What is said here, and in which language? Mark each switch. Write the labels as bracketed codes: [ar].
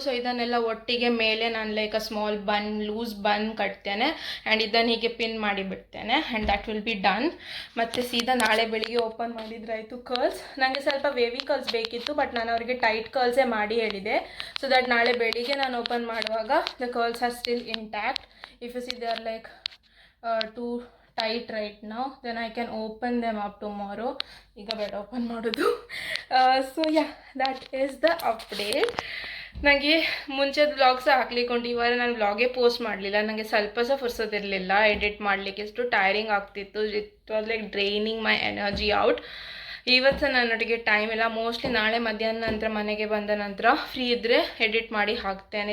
[kn] So ಇದನ್ನೆಲ್ಲ ಒಟ್ಟಿಗೆ ಮೇಲೆ ನಾನು [en] like a small bun, loose bun [kn] ಕಟ್ತೇನೆ. And ಇದನ್ನು ಹೀಗೆ ಪಿನ್ ಮಾಡಿ ಬಿಡ್ತೇನೆ. [en] And that will be done. [kn] ಮತ್ತು ಸೀದಾ ನಾಳೆ ಬೆಳಿಗ್ಗೆ ಓಪನ್ ಮಾಡಿದ್ರಾಯಿತು ಕರ್ಲ್ಸ್. ನನಗೆ ಸ್ವಲ್ಪ ವೇವಿ ಕರ್ಲ್ಸ್ ಬೇಕಿತ್ತು, ಬಟ್ ನಾನು ಅವರಿಗೆ ಟೈಟ್ ಕರ್ಲ್ಸೇ ಮಾಡಿ ಹೇಳಿದೆ. [en] so that [kn] ನಾಳೆ ಬೆಳಿಗ್ಗೆ ನಾನು ಓಪನ್ ಮಾಡುವಾಗ [en] The curls are still intact. If you see they are like too tight right now, then I can open them up tomorrow. [kn] ಈಗ ಬೇಡ ಓಪನ್ ಮಾಡೋದು. [en] So that is the update. [kn] ನನಗೆ ಮುಂಚೆ vlogs ಹಾಕ್ಲಿಕ್ಕೊಂಡು ಈ ವಾರ ನಾನು ವ್ಲಾಗೇ ಪೋಸ್ಟ್ ಮಾಡಲಿಲ್ಲ. ನನಗೆ ಸ್ವಲ್ಪ ಸಹ ಫುರ್ಸೋದಿರಲಿಲ್ಲ ಎಡಿಟ್ ಮಾಡಲಿಕ್ಕೆ. ಎಷ್ಟು ಟೈರಿಂಗ್ ಆಗ್ತಿತ್ತು. [en] It was like draining my energy out. [kn] ಇವತ್ತು ನನ್ನೊಟ್ಟಿಗೆ ಟೈಮ್ ಇಲ್ಲ. ಮೋಸ್ಟ್ಲಿ ನಾಳೆ ಮಧ್ಯಾಹ್ನ ನಂತರ ಮನೆಗೆ ಬಂದ ನಂತರ ಫ್ರೀ ಇದ್ದರೆ ಎಡಿಟ್ ಮಾಡಿ ಹಾಕ್ತೇನೆ.